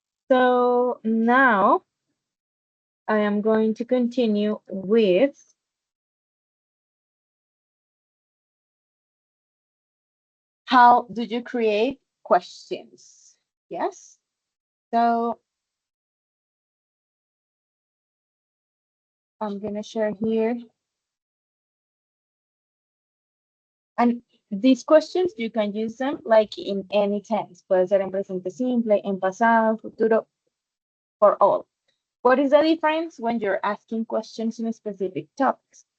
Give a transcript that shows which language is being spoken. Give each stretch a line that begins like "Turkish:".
English: So now I am going to continue with how do you create questions? Yes. So I'm gonna share here. And these questions you can use them like in any tense.
Spanish: Puede ser en presente simple, en pasado, futuro,
English: for all. What is the difference when you're asking questions in specific topics?